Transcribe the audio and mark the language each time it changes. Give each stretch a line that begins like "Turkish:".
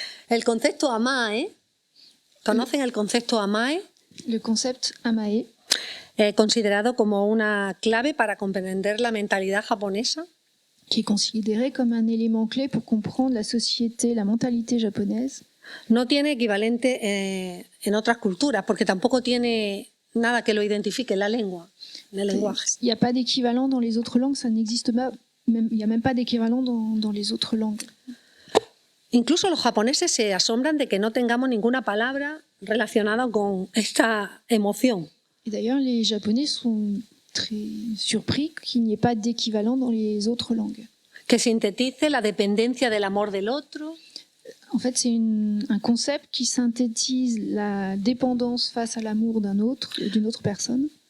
Spanish: El concepto amae, ¿conocen el concepto amae?
French: Le concept Amae,
Spanish: Considerado como una clave para comprender la mentalidad japonesa.
French: qui est considéré comme un élément clé pour comprendre la société, la mentalité japonaise,
Spanish: No tiene equivalente en otras culturas, porque tampoco tiene nada que lo identifique en la lengua, en el lenguaje.
French: il n'y a pas d'équivalent dans les autres langues, ça n'existe pas, il n'y a même pas d'équivalent dans les autres langues.
Spanish: Incluso los japoneses se asombran de que no tengamos ninguna palabra relacionada con esta emoción.
French: Et d'ailleurs, les Japonais sont très surpris qu'il n'y ait pas d'équivalent dans les autres langues.
Spanish: Que sintetice la dependencia del amor del otro,
French: En fait, c'est un concept qui synthétise la dépendance face à l'amour d'une autre personne,